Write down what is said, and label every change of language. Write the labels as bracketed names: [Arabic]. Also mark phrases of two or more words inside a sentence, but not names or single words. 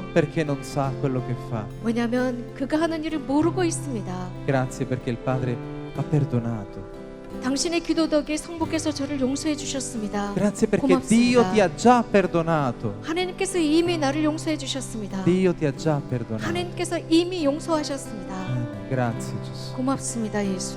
[Italian] perché non sa quello che fa. [Korean] 왜냐하면 그가 하는 일을 모르고 있습니다. [Italian] Grazie perché il Padre ha perdonato. [Korean] 당신의 기도 덕에 성부께서 저를 용서해 주셨습니다. [Italian] Grazie perché Dio ti ha già perdonato. [Korean] 하나님께서 이미 나를 용서해 주셨습니다. [Italian] Dio ti ha già perdonato. [Korean] 하나님께서 이미 용서하셨습니다. [Italian] Grazie Gesù. [Korean] 고맙습니다, 예수님.